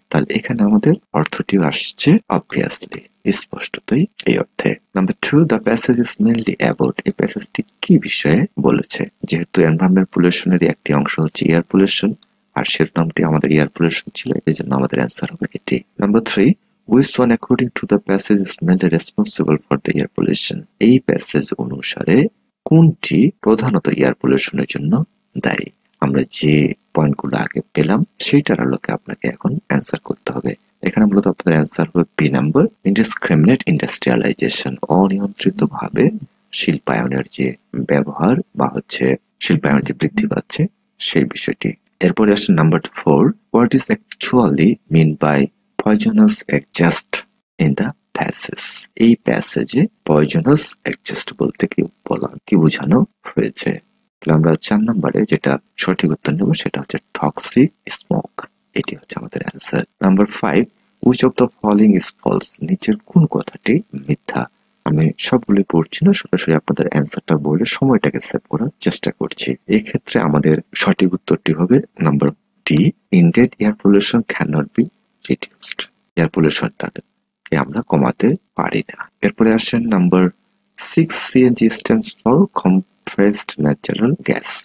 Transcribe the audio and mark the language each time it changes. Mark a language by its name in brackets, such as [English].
[Bangla] তাহলে এখানে আমাদের অর্থটিও আসছে অবভিয়াসলি, স্পষ্টতই এই অর্থে। [English] Number 2, the passage is mainly about. [Bangla] এই প্যাসেজটি কি বিষয়ে বলেছে? যেহেতু এনভায়রনমেন্ট পলিউশনের একটি অংশ হচ্ছে এয়ার পলিউশন, আর শিরোনামটি আমাদের এয়ার পলিউশন ছিল, এই জন্য আমাদের অ্যান্সার হবে এটি। [English] Number 3, which one according to the passage is mainly responsible for the air pollution? [Bangla] এই প্যাসেজ অনুসারে কোনটি প্রধানত এয়ার পলিউশনের জন্য দায়ী? আমরা যে পয়েন্টগুলো আগে পেলাম সেইটার আলোকে আপনাকে এখন অ্যান্সার করতে হবে। এখানে মূলত আপনাদের অ্যান্সার হবে বি নাম্বার, [English] Indiscriminate industrialisation. [Bangla] অনিয়ন্ত্রিত ভাবে শিল্পায়নের যে ব্যবহার বা হচ্ছে শিল্পায়ন যে বৃদ্ধি পাচ্ছে সেই বিষয়টি। এরপরে আসছে [English] Number 4, what is actually mean by poisonous exhaust in the passage? [Bangla] এই প্যাসেজে পয়জনাস এক্সজেস্ট বলতে কি বোঝানো হয়েছে? তাহলে আমরা 4 নম্বরে যেটা সঠিক উত্তর নেব সেটা হচ্ছে টক্সিক স্মোক। এটি হচ্ছে আমাদের answer. [English] Number 5, which of the following is false? [Bangla] নিচের কোন কথাটি মিথ্যা? আমি সবগুলি পড়ছি না, সরাসরি আপনাদের অ্যান্সারটা বলে সময়টাকে সেভ করার চেষ্টা করছি। এই ক্ষেত্রে আমাদের সঠিক উত্তরটি হবে [English] Number D, indeed air pollution can not be reduced. Air [Bangla] পলিউশনটাকে আমরা কমাতে পারি না। এরপরে আসেন [English] Number 6, CNG stands for compressed natural gas।